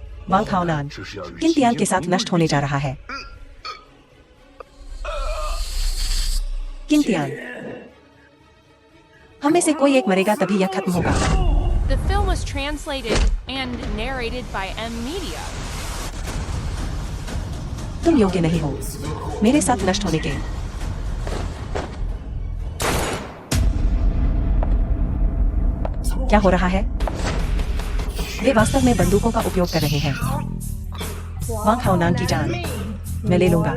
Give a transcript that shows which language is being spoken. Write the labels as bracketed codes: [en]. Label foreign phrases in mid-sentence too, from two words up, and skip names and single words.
[hi] वांग खाओनान [zh] 这是要与 [hi] किन तियान के साथ नष्ट होने जा रहा है। किन तियान, हम में से कोई एक मरेगा तभी यह खत्म होगा। [en] The film was translated and narrated by M Media. [hi] तुम योग्य नहीं हो मेरे साथ नष्ट होने के। क्या हो रहा है? वे वास्तव में बंदूकों का उपयोग कर रहे हैं। वांग खाओनान की जान मैं ले लूंगा।